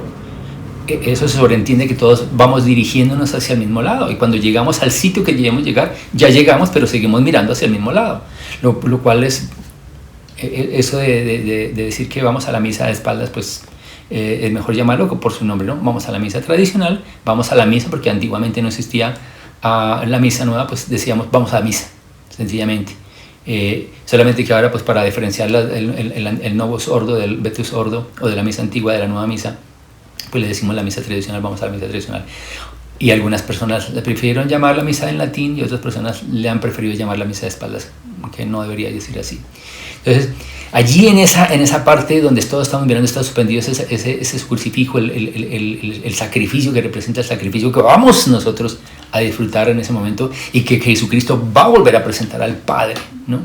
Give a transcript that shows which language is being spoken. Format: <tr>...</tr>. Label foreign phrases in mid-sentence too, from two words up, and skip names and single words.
<es>Eso se sobreentiende que todos vamos dirigiéndonos hacia el mismo lado, y cuando llegamos al sitio que debemos llegar, ya llegamos, pero seguimos mirando hacia el mismo lado, lo cual es eso de decir que vamos a la misa de espaldas, pues es mejor llamarlo por su nombre, ¿no? Vamos a la misa tradicional, vamos a la misa porque antiguamente no existía a la misa nueva, pues decíamos vamos a misa, sencillamente. Solamente que ahora, pues para diferenciar el</es> <la>novus ordo</la> <es>del</es> <la>vetus ordo,</la> <es>o de la misa antigua de la nueva misa, pues le decimos la misa tradicional, vamos a la misa tradicional. Y algunas personas le prefirieron llamar la misa en latín y otras personas le han preferido llamar la misa de espaldas, que no debería decir así. Entonces, allí en esa parte donde todos estamos mirando, está suspendido ese crucifijo, el sacrificio que representa el sacrificio que vamos nosotros a disfrutar en ese momento y que Jesucristo va a volver a presentar al Padre, ¿no?</es>